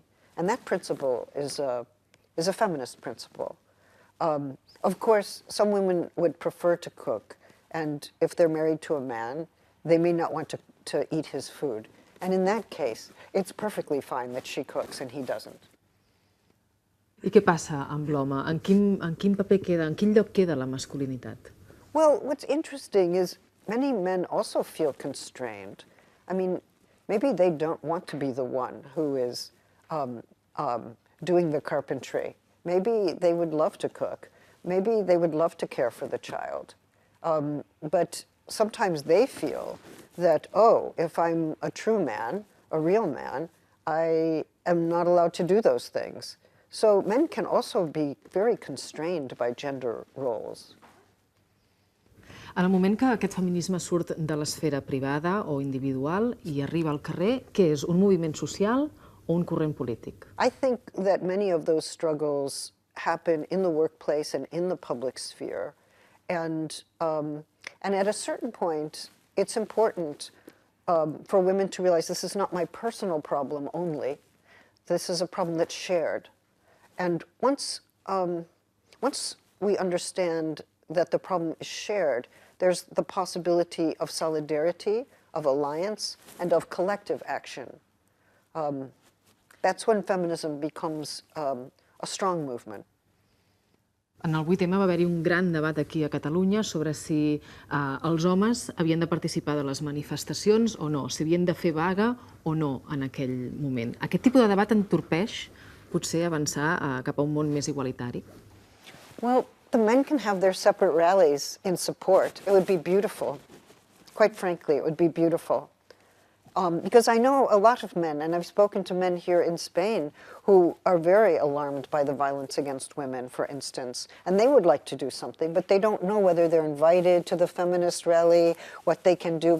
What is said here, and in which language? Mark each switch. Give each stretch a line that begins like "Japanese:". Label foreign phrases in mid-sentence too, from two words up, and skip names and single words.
English: And that principle is a feminist principle. Of course, some women would prefer to cook, and if they're married to a man, they may not want to eat his food. And in that case, it's perfectly fine that she cooks and he doesn't.
Catalan: I què passa amb l'home? En quin paper queda, en quin lloc queda la masculinitat?
English: Well, what's interesting is many men also feel constrained. I mean, maybe they don't want to be the one who is doing the carpentry. Maybe they would love to cook. Maybe they would love to care for the child. But sometimes they feel that, oh, if I'm a true man, a real man, I am not allowed to do those things. So men can also be very constrained by gender roles.
Catalan: En el moment que aquest feminisme surt de l'esfera privada o individual i arriba al carrer, què és? Un moviment social o un corrent polític?
English: I think that many of those struggles happen in the workplace and in the public sphere. And at a certain point, it's important for women to realize this is not my personal problem only. This is a problem that's shared. And once we understand that the problem is shared, there's the possibility of solidarity, of alliance, and of collective action. That's when feminism becomes a strong movement.
Catalan: En el 8M va haver-hi un gran debat aquí a Catalunya sobre si els homes havien de participar de les manifestacions o no, si havien de fer vaga o no en aquell moment. Aquest tipus de debat entorpeix potser avançar cap a un món més igualitari?
English: Well, the men can have their separate rallies in support. It would be beautiful. Quite frankly, it would be beautiful. Because I know a lot of men, and I've spoken to men here in Spain, who are very alarmed by the violence against women, for instance, and they would like to do something, but they don't know whether they're invited to the feminist rally, what they can do.